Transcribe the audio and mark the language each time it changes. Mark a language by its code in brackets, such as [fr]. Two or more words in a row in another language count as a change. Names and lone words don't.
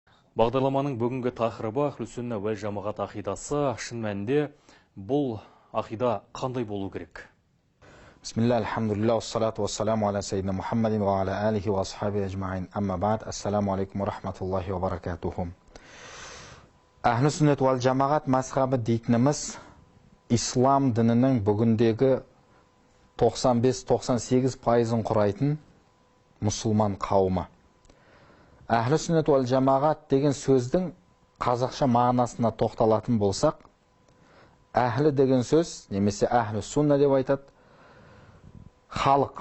[kk] Бағдарламаның бүгінгі тақырыбы Ахлүс-сүнна уәл жамағат ақидасы. Шын мәнінде бұл ақида қандай болу керек? [ar] بسم الله، الحمد لله، الصلاة والسلام على سيدنا محمد وعلى آله وأصحابه أجمعين. أما بعد، السلام عليكم ورحمة الله وبركاته. [kk] Ахлүс-сүннат уәл жамағат мазхабы дейтініміз ислам дінінің бүгіндегі 95-98% құрайтын мұсылман қауымы. Ахлүс-сүннат уәл жамағат деген сөздің қазақша мағынасына тоқталатын болсақ, әхлі деген сөз, немесе әхлүс-сүнна деп айтады, халық.